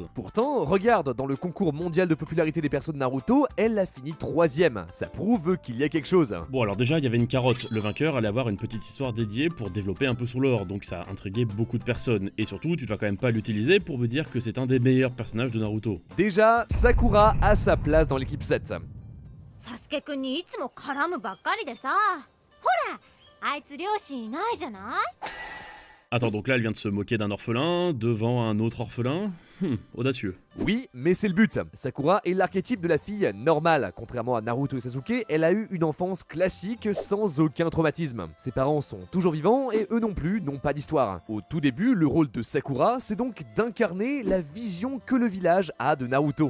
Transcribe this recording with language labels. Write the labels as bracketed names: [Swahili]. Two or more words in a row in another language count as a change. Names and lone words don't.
[French] Pourtant, regarde, dans le concours mondial de popularité des persos de Naruto, elle a fini 3ème. Ça prouve qu'il y a quelque chose. Bon, alors déjà, il y avait une carotte. Le vainqueur allait avoir une petite histoire dédiée pour développer un peu son lore, donc ça a intrigué beaucoup de personnes. Et surtout, tu dois quand même pas l'utiliser pour me dire que c'est un des meilleurs personnages de Naruto. Déjà, Sakura a sa place dans l'équipe 7. [Japanese] サスケくんにいつも絡むばっかりでさ、ほらあいつ両親いないじゃない。 [French] Attends, donc là, elle vient de se moquer d'un orphelin, devant un autre orphelin. Audacieux. Oui, mais c'est le but. Sakura est l'archétype de la fille normale. Contrairement à Naruto et Sasuke, elle a eu une enfance classique sans aucun traumatisme. Ses parents sont toujours vivants et eux non plus n'ont pas d'histoire. Au tout début, le rôle de Sakura, c'est donc d'incarner la vision que le village a de Naruto.